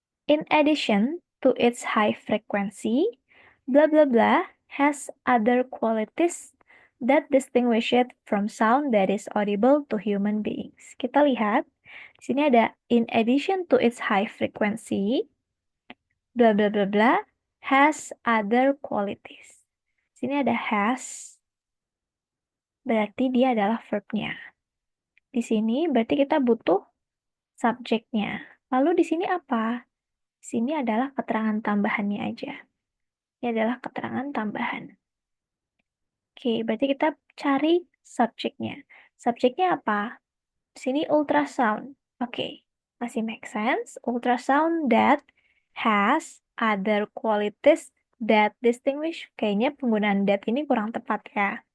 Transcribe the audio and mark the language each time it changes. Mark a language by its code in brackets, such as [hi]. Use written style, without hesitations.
[en] In addition to its high frequency, blah blah blah has other qualities that distinguish it from sound that is audible to human beings. [id] Kita lihat, di sini ada [en] in addition to its high frequency, blah blah blah blah has other qualities. [id] Di sini ada has, berarti dia adalah verbnya. Di sini berarti kita butuh subjeknya. Lalu di sini apa? Di sini adalah keterangan tambahannya aja. Ini adalah keterangan tambahan. Oke, berarti kita cari subjeknya. Subjeknya apa? Di sini ultrasound. Oke, masih make sense. [en] Ultrasound that has other qualities that distinguish. [id] Kayaknya penggunaan that ini kurang tepat ya.